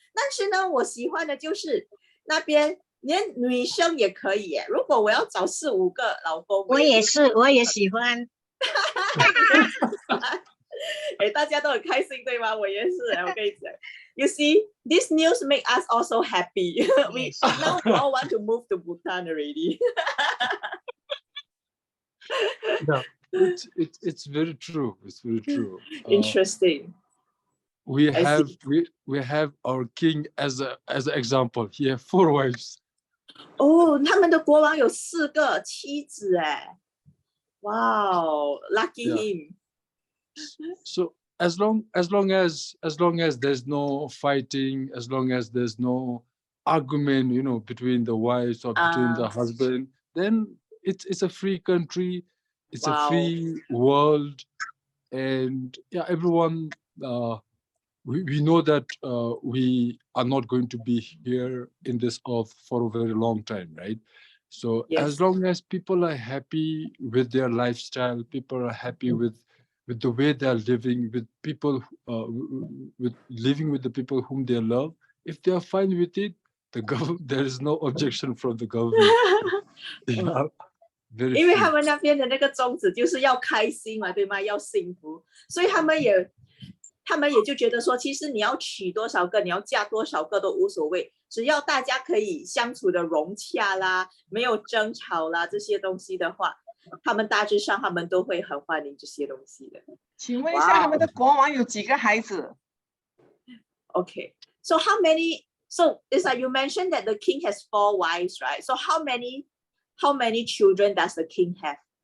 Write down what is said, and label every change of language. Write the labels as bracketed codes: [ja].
[zh] 但是呢，我喜欢的就是那边连女生也可以耶。如果我要找4、5个老公，我也喜欢。大家都很开心，对吗？我也是，我跟你讲。 [en] You see, this news make us also happy. Now we all want to move to Bhutan already. Yeah, it's very true. It's very true. Interesting. We have our king as an example. He has 4 wives. [zh] 哦，他们的国王有4个妻子哎。 [en] Wow, lucky him. So as long as there's no fighting, as long as there's no argument, between the wives or between the husband, then it's a free country, it's a free world, and yeah, everyone. We know that we are not going to be here in this earth for a very long time, right? So as long as people are happy with their lifestyle, people are happy with the way they are living, with people, with living with the people whom they love, if they are fine with it, there is no objection from the government. Yeah, [zh] 因为他们那边的那个宗旨就是要开心嘛，对吗？要幸福，所以他们也就觉得说，其实你要娶多少个，你要嫁多少个都无所谓，只要大家可以相处的融洽啦，没有争吵啦，这些东西的话，他们大致上他们都会很欢迎这些东西的。请问一下，他们的国王有几个孩子 [en] Okay, so how many? So it's like you mentioned that the king has 4 wives, right? So how many children does the king have?